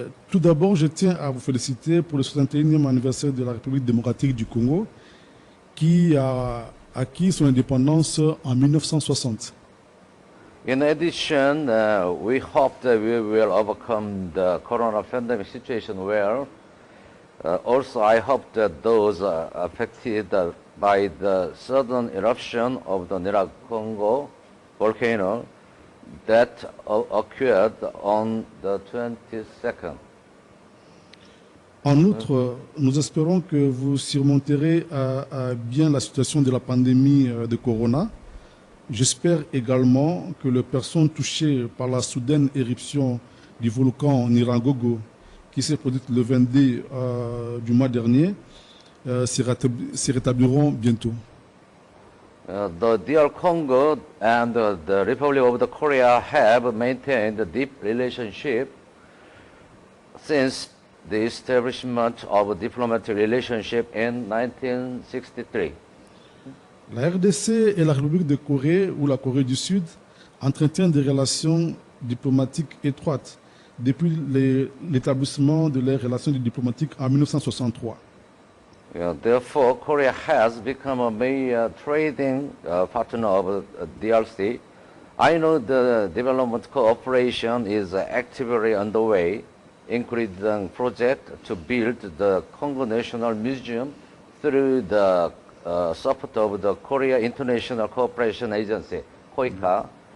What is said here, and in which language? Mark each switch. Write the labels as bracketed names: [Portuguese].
[French] Tout d'abord, je tiens à vous féliciter pour le 61e anniversaire de la République démocratique du Congo, qui a acquis son indépendance en 1960. [English] In addition, we hope that we will overcome the corona pandemic situation well. Also, I hope that those affected by the sudden eruption of the Nyiragongo volcano that occurred on the 22nd. [French] En outre, nous espérons que vous surmonterez bien la situation de la pandémie de Corona. J'espère également que les personnes touchées par la soudaine éruption du volcan Nyiragongo, qui s'est produite le 22 du mois dernier, se rétabliront bientôt. [English] The DR Congo and the Republic of the Korea have maintained a deep relationship since the establishment of a diplomatic relationship in 1963. [French] La RDC et la République de Corée ou la Corée du Sud entretiennent des relations diplomatiques étroites depuis l'établissement de leurs relations diplomatiques en 1963. [English] Therefore, Korea has become a major trading partner of DRC. I know the development cooperation is actively underway, including project to build the Congo National Museum through the support of the Korea International Cooperation Agency, KOICA.